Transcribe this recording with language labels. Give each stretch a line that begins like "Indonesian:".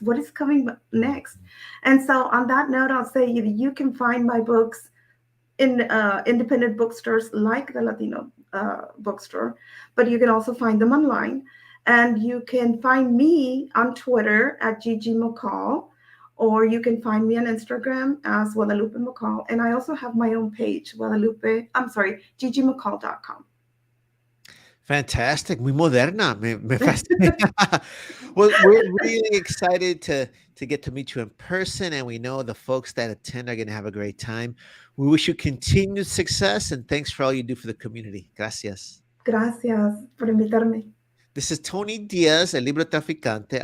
English: What is coming next? And so, on that note, I'll say you can find my books in independent bookstores like the Latino bookstore, but you can also find them online. And you can find me on Twitter at Gigi McCall, or you can find me on Instagram as Guadalupe McCall. And I also have my own page, GigiMcCall.com.
Spanish: Fantastic, muy moderna, me fascina.
English: Well, we're really excited to get to meet you in person, and we know the folks that attend are going to have a great time. We wish you continued success, and thanks for all you do for the community.
Spanish: Gracias. Gracias por invitarme.
English: This is Tony Diaz, El Librotraficante.